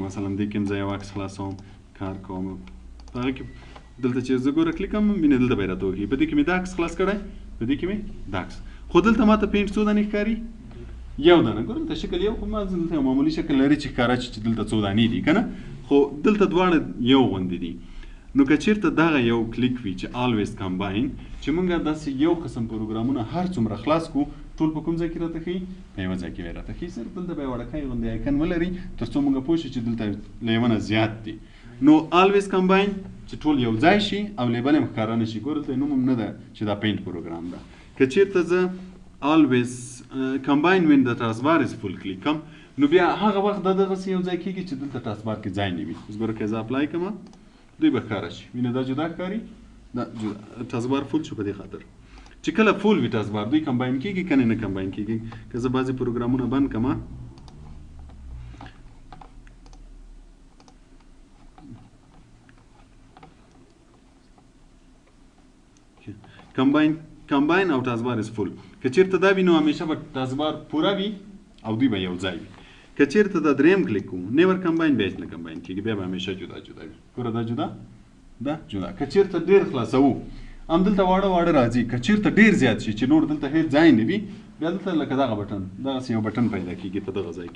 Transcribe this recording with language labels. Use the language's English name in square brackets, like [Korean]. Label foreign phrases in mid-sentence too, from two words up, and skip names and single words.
[Pashto] مثلا دې کې هم زه یو عکس خلاصوم کار کوم په هغه کې دلته چې زه ګوره کلیک کوم وینې دلته به یې راته وښیي په دې کې مې دا عکس خلاص کړی په دې کې مې دا عکس خو دلته ماته پینټ څو دانې ښکاري یو دانه. ګوره دلته شکل یو خو ما دلته یو معمولي شکل لري چې ښکاره شي چې دلته څو دانې دي که نه خو دلته دواړه یو غوندې دي. نو که چیرته دغه یو کلیک وي چې [English] always combine [Pashto] چې موږ داسې یو قسم پروګرامونه هر څومره خلاص کړو ټول په کوم ځای کې راته ښیي په یوه ځای کې به یې راته ښیي صرف دلته به یې وړوکی غوندې آیکن ولري تر څو موږ پوه شو چې دلته له یوه نه زیات دي. نو [English] always combine [Pashto] چې ټول یو ځای شي او لیبل هم ښکاره نه شي. ګوره دلته نوم هم نه ده چې دا پینټ پروګرام ده. که چیرته زه [English] always combine when the taskbar is full [Pashto] کلیک کړم نو بیا هغه وخت دا دغسې یو ځای کېږي چې دلته ټاسک بار کې ځای نه وي. اوس ګوره که زه اپلای کړم دوی به ښکاره شي وینه دا جدا ښکاري دا جدا [English] taskbar full [Pashto] شو په دې خاطر چې کله فول وي ټاسک بار دوی کمباین کېږي که نه کمباین کېږي. که زه بعضې پروګرامونه بند کړم کمباین او [English] taskbar is full [Pashto] که چیرته دا وي نو همیشه به ټاسک بار پوره وي او دوی به یو ځای وي. که چیرته دا دریم کلیک کوو [English] never combine [Pashto] بیا نه کمباین کېږي بیا به همیشه جدا جدا وي. ګوره دا جدا دا جدا. که چیرته ډېر خلاصوو همدلته واړه واړه راځي. که چیرته ډېر زیات شي چې نور دلته هېڅ ځای نه وي بیا دلته لکه دغه بټن دغسې یو بټن پیدا کېږي په دغه ځای کې.